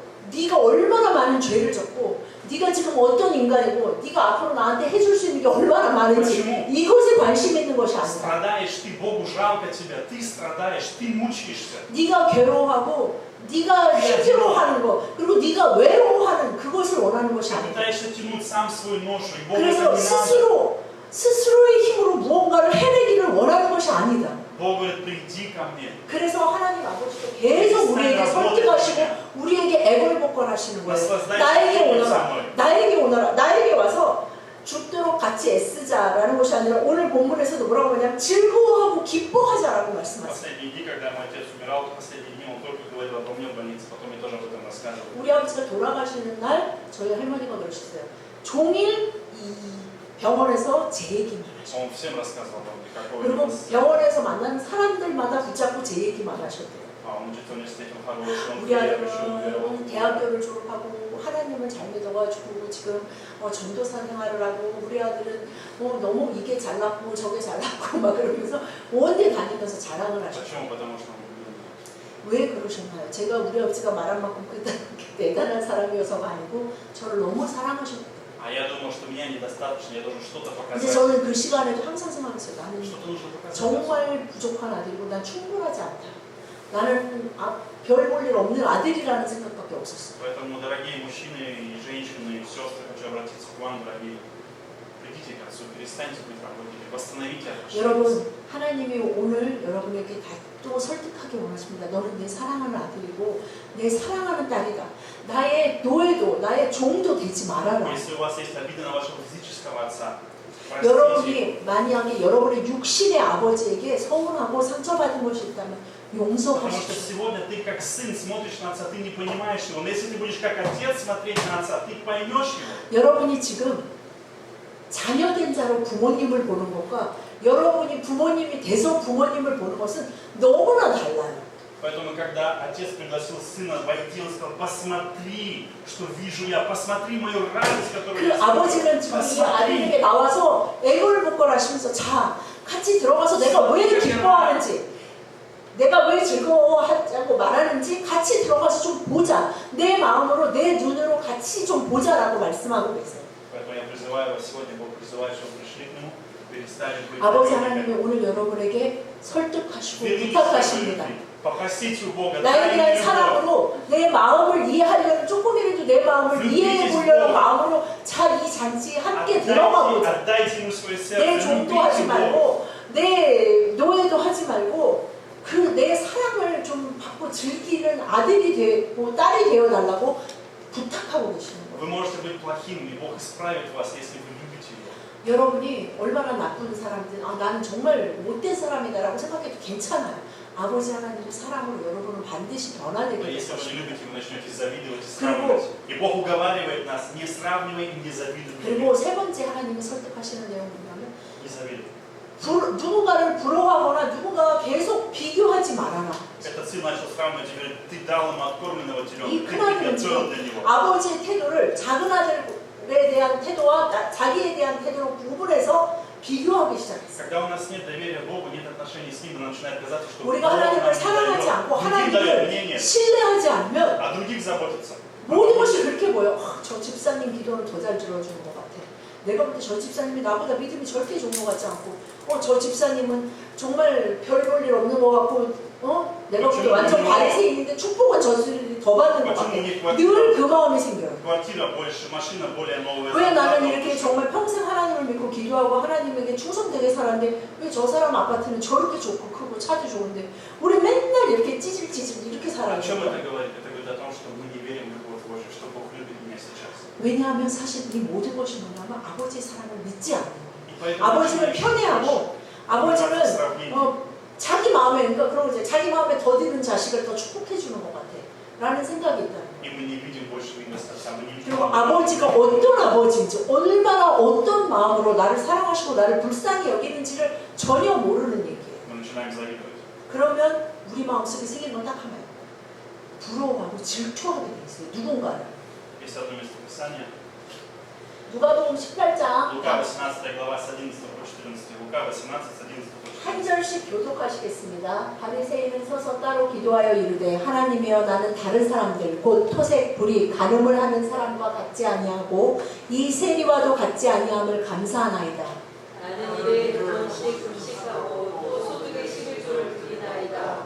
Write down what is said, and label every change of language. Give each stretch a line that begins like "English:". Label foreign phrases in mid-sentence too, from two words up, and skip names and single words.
Korean: 나에게도 네가 얼마나 많은 죄를 졌고 네가 지금 어떤 인간이고 네가 앞으로 나한테 해줄 수 있는 게 얼마나 많은지 이것에 관심 있는 것이 아니다.
Russian: Страдаешь ты, Богу жалко тебя, ты страдаешь, ты мучаешься.
Korean: 네가 괴로워하고 네가 힘들어하는 거 그리고 네가 외로워하는 그것을 원하는 것이
Russian: Ты
Korean: 아니다.
Russian: пытаешься тянуть сам свою ношу, и Богу это
Korean: 그래서
Russian: не надо.
Korean: 스스로의 힘으로 무언가를 해내기를 원하는 것이 아니다.
Russian: Бог говорит, приди ко мне.
Korean: 그래서 하나님 아버지도 계속 우리에게 설득하시고 우리에게 애걸복걸하시는 거예요. 나에게 오너라. 나에게 와서 죽도록 같이 애쓰자라는 것이 아니라 오늘 본문에서도 뭐라고 하냐면 즐거워하고 기뻐하자라고 말씀하세요.
Russian: Последние дни, когда мой отец умирал, последние дни он только говорил обо мне в больнице, потом я тоже об этом рассказывал.
Korean: 우리 아버지가 돌아가시는 날 저희 할머니가 그러셨어요. 종일 이 병원에서 제 얘기만 하셨어요.
Russian: Он всем рассказывал обо мне, какого
Korean: 그리고
Russian: я
Korean: 병원에서 만나는 사람들마다 붙잡고 제 얘기만 하셨대요.
Russian: Он учится в университете, он хороший, он
Korean: 우리
Russian: верующий, он веровал.
Korean: 아들은 대학교를 졸업하고 하나님을 잘 믿어가지고 지금 전도사 생활을 하고 우리 아들은 너무 이게 잘났고 저게 잘났고 막 그러면서 온데 다니면서 자랑을 하셨어요.
Russian: Почему? Потому что он любил меня.
Korean: 왜 그러셨나요? 제가 우리 아버지가 말한 만큼 대단한 사람이어서가 아니고 저를 너무 사랑하셨고
Russian: А я думал, что меня недостаточно, я должен что-то
Korean: 근데
Russian: показать.
Korean: 저는 그 시간에도 항상 생각했어요. 나는
Russian: Что-то нужно показать.
Korean: 정말 부족한 아들이고 난 충분하지 않다. 나는 별 볼 일 없는 아들이라는 생각밖에 없었어요.
Russian: Поэтому, дорогие мужчины и женщины, и сестры, хочу обратиться к вам, дорогие. Придите к Отцу, перестаньте быть работниками, восстановите отношения.
Korean: 여러분, 하나님이 오늘 여러분에게 또 설득하기 원하십니다. 너는 내 사랑하는 아들이고 내 사랑하는 딸이다. 나의 노예도 나의 종도 되지 말아라.
Russian: Если у вас есть обида на вашего физического отца, простите.
Korean: 여러분이 만약에 여러분의 육신의 아버지에게 서운하고 상처받은 것이 있다면
Russian: Потому что
Korean: 용서하시고
Russian: сегодня ты как сын смотришь на отца, ты не понимаешь его. Но если ты будешь как отец смотреть на отца, ты поймешь его.
Korean: 여러분이 지금 자녀된 자로 부모님을 보는 것과 여러분이 부모님이 돼서 부모님을 보는 것은 너무나 달라요.
Russian: Поэтому, когда отец пригласил сына войти, он сказал, посмотри, что вижу я, посмотри мою радость, которую
Korean: 그
Russian: я испытываю.
Korean: 아버지는 지금 이 아들에게 나와서 애걸복걸 하시면서 자, 같이 들어가서 내가 왜 기뻐하는지 내가 왜 즐거워하자고 말하는지 같이 들어가서 좀 보자. 내 마음으로 내 눈으로 같이 좀 보자라고 말씀하고 계세요.
Russian: Поэтому я призываю вас сегодня, Бог призывает, чтобы пришли к Нему, перестали быть
Korean: 아버지
Russian: работниками.
Korean: 하나님이 오늘 여러분에게 설득하시고
Russian: Верните
Korean: 부탁하십니다.
Russian: свои любви. Попросите у Бога,
Korean: 나에
Russian: дай
Korean: 대한
Russian: мне любовь.
Korean: 사랑으로 내 마음을 이해하려는 조금이라도 내 마음을 이해해 보려는 마음으로 자, 이 잔치에 함께 들어가 보자.
Russian: Отдайте Ему свое
Korean: 내
Russian: сердце,
Korean: 종도
Russian: любите
Korean: 하지
Russian: Бога.
Korean: 말고 내 노예도 하지 말고 그 내 사랑을 좀 받고 즐기는 아들이 되고 딸이 되어 달라고 부탁하고 계시는 거예요.
Russian: Вы можете быть плохим, и Бог исправит вас, если вы любите Его.
Korean: 여러분이 얼마나 나쁜 사람들, 나는 정말 못된 사람이다라고 생각해도 괜찮아요. 아버지 하나님의 사랑으로 여러분은 반드시 변화되게
Russian: Но
Korean: 될
Russian: если вы не
Korean: 것입니다.
Russian: любите, вы начнете завидовать и сравнивать. И Бог уговаривает нас, не сравнивай и не завидуй.
Korean: 그리고 세 번째 하나님이 설득하시는 내용은 뭐냐면
Russian: Не завидуй.
Korean: 누군가를 부러워하거나 누군가가 계속 비교하지 말아라.
Russian: Этот сын начал сравнивать и говорит, ты дал ему откормленного
Korean: 이
Russian: теленка, ты
Korean: 큰아들은
Russian: приготовил
Korean: 지금
Russian: для него.
Korean: 아버지의 태도를 작은 아들에 대한 태도와 자기에 대한 태도로 구분해서 비교하기 시작했어요.
Russian: Когда у нас нет доверия Богу, нет отношений с Ним, мы начинаем казаться, что Бог
Korean: 우리가
Russian: нам
Korean: 하나님을
Russian: не
Korean: 사랑하지 않고
Russian: дает, другим дает
Korean: 하나님을
Russian: мнение,
Korean: 신뢰하지 않으면
Russian: а других заботится.
Korean: 모든 것이 그렇게 보여. 저 집사님 기도는 더 잘 들어주는 것 같아. 내가 볼 때 저 집사님이 나보다 믿음이 절대 좋은 것 같지 않고 저 집사님은 정말 별 볼 일 없는 것 같고 내가 볼 때 완전 바리새인인데 축복은 저들이 더 받는 것 같아. 늘 그 마음이 생겨요.
Russian: Квартира больше, машина более новая.
Korean: 왜 나는 이렇게 정말 평생 하나님을 믿고 기도하고 하나님에게 충성되게 살았는데 왜 저 사람 아파트는 저렇게 좋고 크고 차도 좋은데 우리 맨날 이렇게 찌질찌질 이렇게 살아야
Russian: О чем это
Korean: 돼요.
Russian: говорит? Это говорит о том, что мы не верим в любовь Божию, что Бог любит меня сейчас.
Korean: 왜냐하면 사실 이 모든 것이 뭐냐면 아버지의 사랑을 믿지 않는 거예요.
Russian: И поэтому
Korean: 아버지는 편애하고 아버지는 자기 마음에 그러니까 그런 거죠. 자기 마음에 더디는 자식을 더 축복해 주는 것 같아. 라는 생각이 있다.
Russian: И мы не видим больше милости Отца, мы не видим.
Korean: 그리고 아버지가 어떤 아버지인지 얼마나 어떤 마음으로 나를 사랑하시고 나를 불쌍히 여기는지를 전혀 모르는 얘기예요.
Russian: Мы начинаем завидовать.
Korean: 그러면 우리 마음속에 생기는 건 딱 하나예요. 부러워하고 질투하게 돼 있어요. 누군가를.
Russian: Есть одно место Писания.
Korean: 누가복음 18장
Russian: Лука 18 глава с 11 по 14. Лука 18 с 11 по 14.
Korean: 한 절씩 교독하시겠습니다. 바리새인은 서서 따로 기도하여 이르되 하나님이여 나는 다른 사람들 곧 토색 불이 간음을 하는 사람과 같지 아니하고 이 세리와도 같지 아니함을 감사하나이다. 나는 이래 그런씩 금식하고 또 소득의 11조를 드리나이다.